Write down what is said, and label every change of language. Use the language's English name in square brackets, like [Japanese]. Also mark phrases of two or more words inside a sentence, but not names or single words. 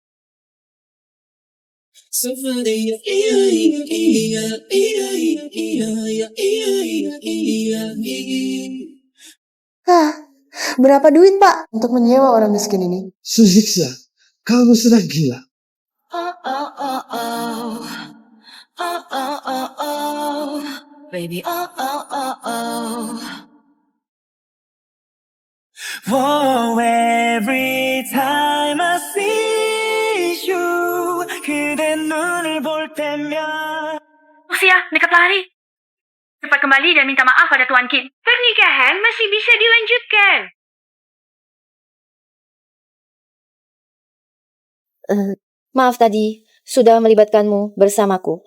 [Indonesian] Berapa duit, Pak, untuk menyewa orang miskin ini? Sujixia, kamu sudah gila. [English] Baby, Whoa, every time I see you, [Korean] 그대 눈을 볼 때면. [Indonesian] Usia, dekat lari. Cepat kembali dan minta maaf pada Tuan Qin. Pernikahan masih bisa dilanjutkan. Maaf tadi, sudah melibatkanmu bersamaku.